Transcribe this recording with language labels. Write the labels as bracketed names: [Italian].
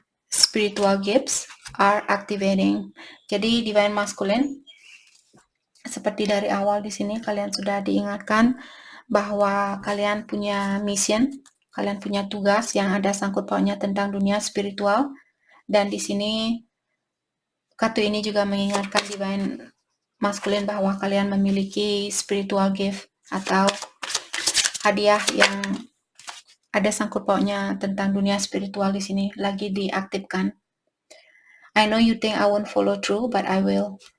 [English] Spiritual gifts are activating. [Indonesian] Jadi Divine Masculine, seperti dari awal di sini kalian sudah diingatkan bahwa kalian punya mission, kalian punya tugas yang ada sangkut pautnya tentang dunia spiritual. Dan di sini kartu ini juga mengingatkan Divine Masculine bahwa kalian memiliki spiritual gift atau hadiah yang ada sangkut pautnya tentang dunia spiritual di sini lagi diaktifkan. [English] I know you think I won't follow through, but I will.